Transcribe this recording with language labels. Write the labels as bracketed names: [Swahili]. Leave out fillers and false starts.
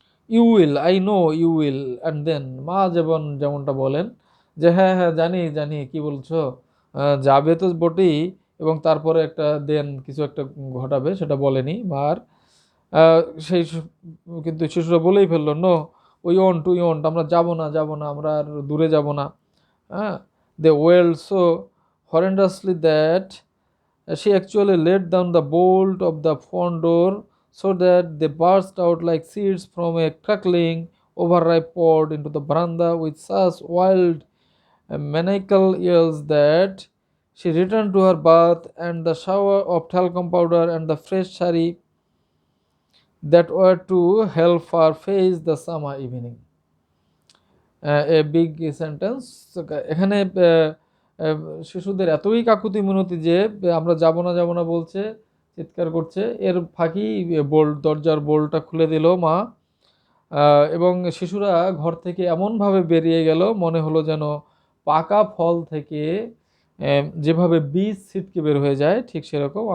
[English] you will, I know you will, and then [Bangla] মা যেমনটা বলেন যে হ্যাঁ হ্যাঁ জানি জানি কি বলছো, যাবে তো বটেই, এবং তারপরে একটা দেন কিছু একটা ঘটাবে সেটা বলেনি মার। আহ, সেই কিন্তু শিশুরা বলেই ফেললো [English] no we won't, [Bangla] আমরা যাব না, আমরা আর দূরে যাব না। [English] হ্যাঁ, they yelled so horrendously that she actually let down the bolt of the front door so that they burst out like seeds from a crackling, overripe pod into the veranda with such wild maniacal yells that she returned to her bath and the shower of talcum powder and the fresh sari that were to help her face the summer evening. A big sentence. [Bangla] এখানে আহ, শিশুদের এতই কাকুতি মিনতি যে আমরা যাব না বলছে, চিৎকার করছে, এর ফাঁকি দরজার বোল্টটা খুলে দিল মা। এবং শিশুরা ঘর থেকে এমনভাবে বেরিয়ে গেল মনে হলো যেন পাকা ফল থেকে যেভাবে বীজ ছিটকে বের হয়ে যায় ঠিক সেরকম।